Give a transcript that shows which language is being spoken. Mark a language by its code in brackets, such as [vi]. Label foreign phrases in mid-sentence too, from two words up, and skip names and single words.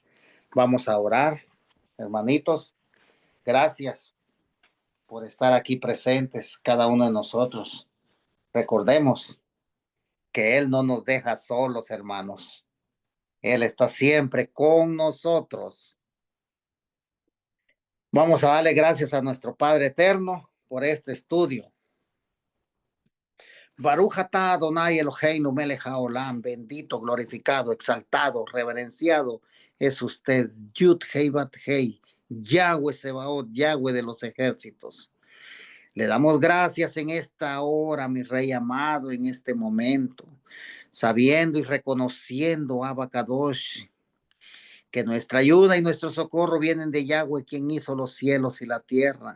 [es] Vamos a orar, hermanitos. Gracias por estar aquí presentes, cada uno de nosotros. Recordemos que Él no nos deja solos, hermanos. Él está siempre con nosotros. Vamos a darle gracias a nuestro Padre Eterno por este estudio. [he] ברוך אתה אדני אלהינו מלך העולם, [es] bendito, glorificado, exaltado, reverenciado es usted, [he] יוד הי ואו הי יהוה צבאות, Yahweh [es] de los ejércitos. Le damos gracias en esta hora, mi Rey amado, en este momento, sabiendo y reconociendo, Abacadosh, que nuestra ayuda y nuestro socorro vienen de Yahweh, quien hizo los cielos y la tierra.